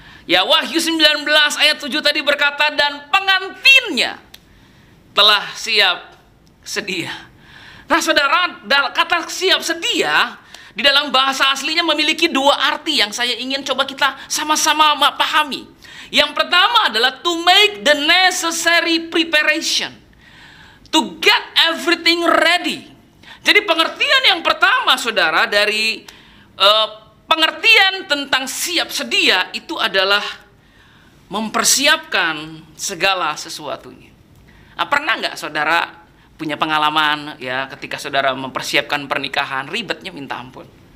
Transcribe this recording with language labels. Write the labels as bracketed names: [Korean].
[Indonesian] Ya, Wahyu 19 ayat 7 tadi berkata, dan pengantinnya telah siap sedia. Nah, saudara, kata siap sedia di dalam bahasa aslinya memiliki dua arti yang saya ingin coba kita sama-sama pahami. Yang pertama adalah [English] to make the necessary preparation. to get everything ready. [Indonesian] Jadi pengertian yang pertama, saudara, dari pengertian tentang siap sedia itu adalah mempersiapkan segala sesuatunya. Nah, pernah nggak saudara punya pengalaman ya ketika saudara mempersiapkan pernikahan, ribetnya minta ampun.